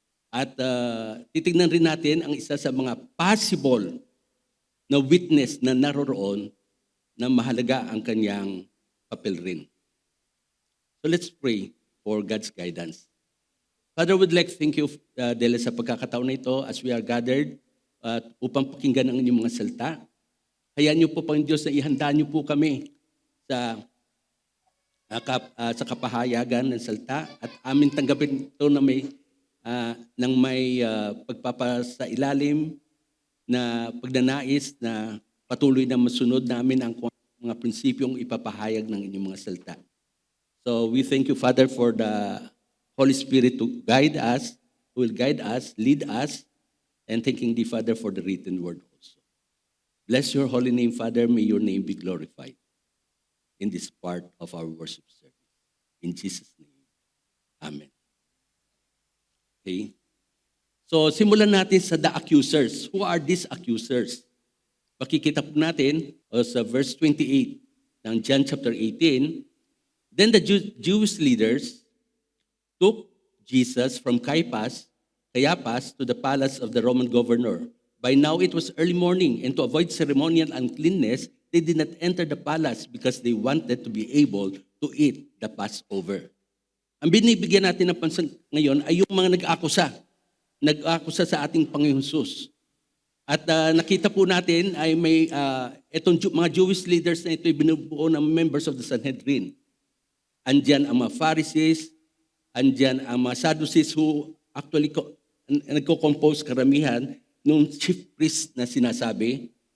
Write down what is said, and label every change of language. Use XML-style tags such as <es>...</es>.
<tl>At titignan rin natin ang isa sa mga possible na witness na naroroon na mahalaga ang kanyang papel rin.</tl> <en>So let's pray for God's guidance. Father, we'd like to thank you</en> <tl>dahil sa pagkakataon na ito</tl> <en>as we are gathered</en> <tl>upang pakinggan ang inyong mga salita. Hayaan niyo po, Panginoon Diyos, na ihanda niyo po kami sa kapahayagan ng salita at amin tanggapin ito na may pagpapasailalim na pagnanais na patuloy na masunod namin ang mga prinsipyong ipapahayag ng inyong mga salita.</tl> <en>So we thank you, Father, for the Holy Spirit to guide us, who will guide us, lead us, and thanking the Father for the written word also. Bless your holy name, Father. May your name be glorified in this part of our worship service. In Jesus' name, amen. Okay? So,</en> <tl>simulan natin sa</tl> <en>the accusers. Who are these accusers?</en> <tl>Pakikita po natin sa verse 28 ng John chapter 18.</tl> <en>Then the Jewish leaders took Jesus from Caiaphas to the palace of the Roman governor. By now it was early morning, and to avoid ceremonial uncleanness, they did not enter the palace because they wanted to be able to eat the Passover.</en> <tl>Ang binibigyan natin ng pansin ngayon ay yung mga nag-akusa sa ating Panginoon Jesus. At nakita po natin ay may itong mga</tl> <en>Jewish leaders</en> <tl>na ito ay binubuo ng</tl> <en>members of the Sanhedrin.</en> <tl>Andyan ang mga Pharisees, andyan ang mga Sadducees</tl> <en>who actually</en> <tl>nagko-compose karamihan nung chief priest na sinasabi.</tl>